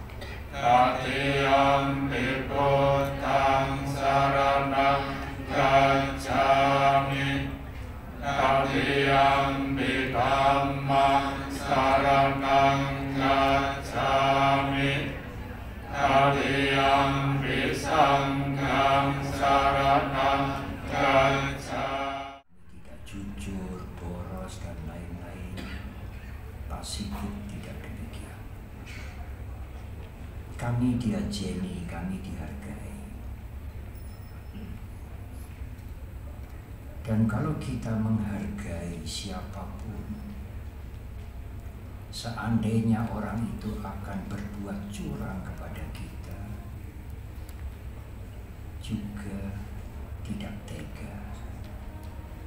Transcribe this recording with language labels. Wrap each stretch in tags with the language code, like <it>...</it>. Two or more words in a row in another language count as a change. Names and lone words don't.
<pi>tatiyampi buddhang saranang gacchami, tatiyampi dhammang saranang gacchami, tatiyampi sanghang saranang gacchami.</pi> <id>Tidak jujur, boros, dan lain-lain. Pak Sigit tidak demikian. Kami diajeni, kami dihargai. Dan kalau kita menghargai siapapun, seandainya orang itu akan berbuat curang kepada kita, juga tidak tega.</id>